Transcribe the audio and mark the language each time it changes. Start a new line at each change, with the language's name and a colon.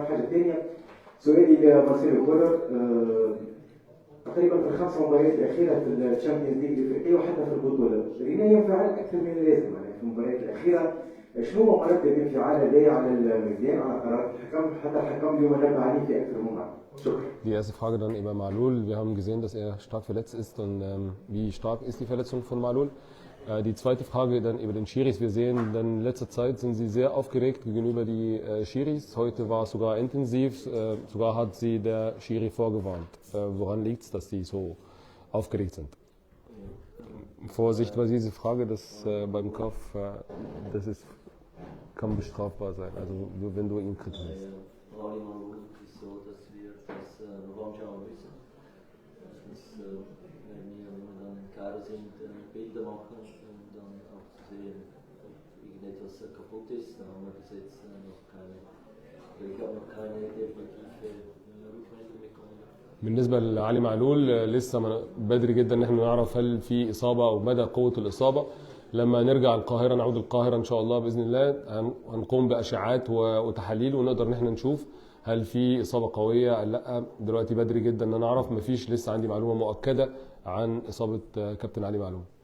Arabic: حاجه ثانيه سؤالي لمارسيلو كولر، تقريبا في الخمس مباريات الاخيره في الشامبيونز ليج الافريقيه وحتى في البطوله رينا ينفعل اكثر من اللازم يعني في المباريات الاخيره. شنو هو مرتب الانفعال لديه على الميدان على قرارات الحكم، حتى الحكم اليوم نبه عليه في اكثر من مره؟ شكرا.
German: Die erste Frage dann über Malul. Wir haben gesehen, dass er stark verletzt ist und wie stark ist die Verletzung von Malul? Die zweite Frage dann über den Schiris. Wir sehen, dann in letzter Zeit sind sie sehr aufgeregt gegenüber die Schiris. Heute war es sogar intensiv, sogar hat sie der Schiri vorgewarnt. Woran liegt es, dass sie so aufgeregt sind? Vorsicht bei dieser Frage, dass beim Kopf, das ist, kann bestrafbar sein, also wenn du ihn kritisierst. ist so, dass wir das noch anschauen müssen. Wenn wir dann in Kairo sind, Bilder machen und dann auch zu sehen, ob irgendetwas kaputt ist, dann haben wir bis jetzt noch keine, ich habe noch keine definitive Rückmeldung bekommen.
Arabic: بالنسبة لعلي معلول لسه بدري جدا ان احنا نعرف هل في اصابة او مدى قوة الاصابة. لما نرجع القاهرة، نعود القاهرة ان شاء الله باذن الله، هنقوم باشعاعات وتحاليل ونقدر ان احنا نشوف هل في اصابة قوية ولا لا. دلوقتي بدري جدا ان انا اعرف، مفيش لسه عندي معلومة مؤكدة عن اصابة كابتن علي معلول.